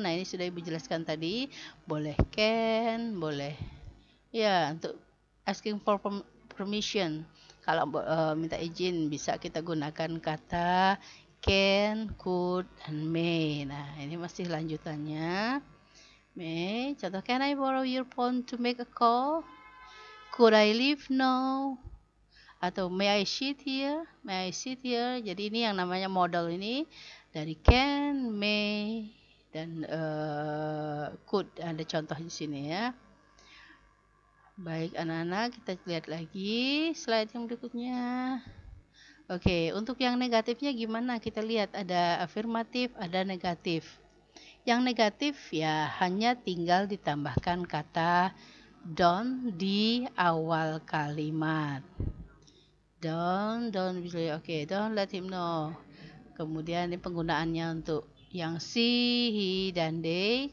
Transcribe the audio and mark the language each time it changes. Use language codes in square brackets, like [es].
[id] Nah, ini sudah Ibu jelaskan tadi. Boleh can, boleh. Ya, untuk asking for permission. Kalau minta izin bisa kita gunakan kata can, could, and may. Nah, ini masih lanjutannya. [en] May, [id] contoh, [en] can I borrow your phone to make a call? Could I leave now? [id] Atau [en] may I sit here? May I sit here? [id] Jadi ini yang namanya modal ini dari can, may, dan could. Ada contoh di sini ya. Baik anak-anak, kita lihat lagi slide yang berikutnya. Oke, untuk yang negatifnya gimana? Kita lihat ada afirmatif, ada negatif. Yang negatif ya hanya tinggal ditambahkan kata don't di awal kalimat. [en] Don't oke, don't let him know. [id] Kemudian ini penggunaannya untuk yang she, he, dan they.